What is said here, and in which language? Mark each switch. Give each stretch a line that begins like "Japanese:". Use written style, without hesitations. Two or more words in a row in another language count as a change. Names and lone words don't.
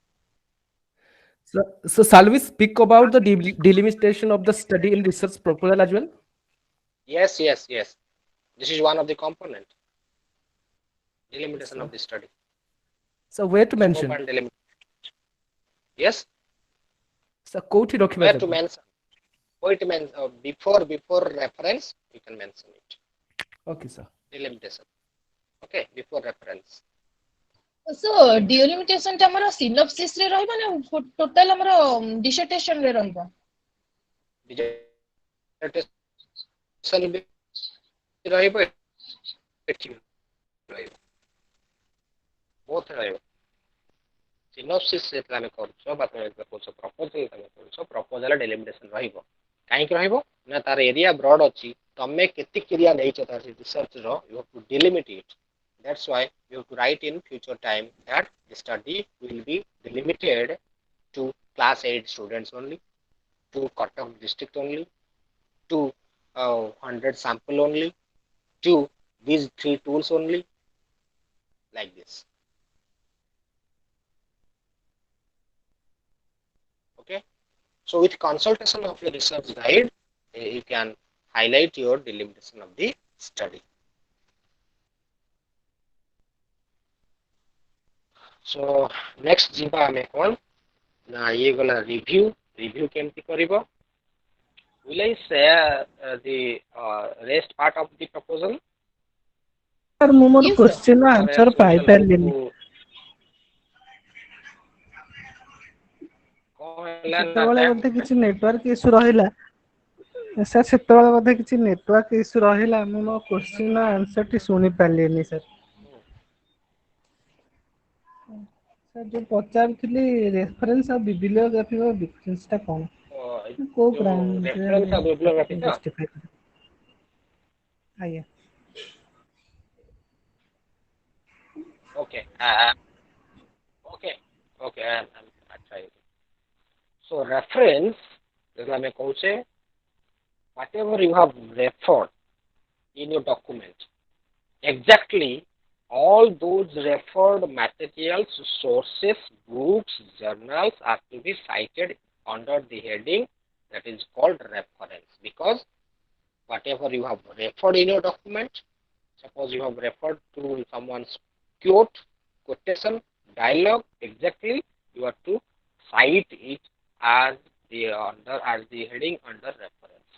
English: So shall we speak about the delimitation of the study in research proposal as well? Yes, yes, yes. This is one of the component. Delimitation So, of the study. so where to Scope mention? and delimitation. Yes,
Odia: So କୋଉଠି ରଖିବା
English: where to
Odia: ତାକୁ?
English: mention? Wait, before reference, you can mention it. Okay, sir. Delimitation. Okay, before reference. So delimitation
Odia: ଟା ଆମର synopsis ରେ ରହିବ ନା ଟୋଟାଲ ଆମର dissertation ରେ ରହିବ? Dissertation ବି ରହିବ, ଏଠି ବି ରହିବ, both ରହିବ। Synopsis ଯେତେବେଳେ ଆମେ କରୁଛ ବା ତମେ ଯେତେବେଳେ କରୁଛ proposal ତମେ କରୁଛ proposal delimitation ରହିବ। କାହିଁକି ରହିବ ନା ତାର
English: area broad
Odia: ଅଛି, ତମେ କେତିକି ଏରିଆ ନେଇଛ ତାର ରିସର୍ଚ୍ଚ ର,
English: you have to delimit it. That's why you have to write in future time that the study will be delimited to class 8 students only, to Cuttack district only, to 100 sample only, to these 3 tools only, like this. Okay, so with consultation of your research guide, you can highlight your delimitation of the study. So next
Odia: ଯିବା ଆମେ କ'ଣ ନା ଇଏ ଗଲା review କେମିତି କରିବ?
English: Will I share the rest part of the proposal?
Odia: ସାର୍ ମୁଁ ମୋର
English: Yes, sir.
Odia: କ୍ୱେଶ୍ଚିନ୍
English: Or
Odia: ଆନ୍ସର
English: else we shall move
Odia: ପାଇପାରିଲିନି। to କ'ଣ ହେଲା ନା ସେତେବେଳେ ବୋଧେ କିଛି
English: network issue
Odia: ରହିଲା ସାର୍, ସେତେବେଳେ ବୋଧେ କିଛି
English: network issue
Odia: ରହିଲା, ମୁଁ ମୋ
English: question answerଟି
Odia: ଶୁଣି ପାରିଲିନି ସାର୍। ସାର୍ ଯୋଉ ପଚାରୁଥିଲି ରେଫରେନ୍ସ ଆଉ ବିବ୍ଲିଓଗ୍ରାଫିର ଡିଫରେନ୍ସଟା କ'ଣ? କୋଉ ଯୋଉ ବ୍ରାଞ୍ଚରେ reference ଆମେ ଆଉ bibliography ତ? ଜଷ୍ଟିଫାଇ କରିବା? ଆଜ୍ଞା।
English: Okay. Okay. I'm trying. So reference,
Odia: ଯେତେବେଳେ ଆମେ କହୁଛେ
English: whatever you have referred in your document, exactly all those referred materials, sources, books, journals are to be cited under the heading that is called reference, because whatever you have referred in your document, suppose you have referred to someone's quotation, dialogue, exactly you are to cite it as the heading under reference.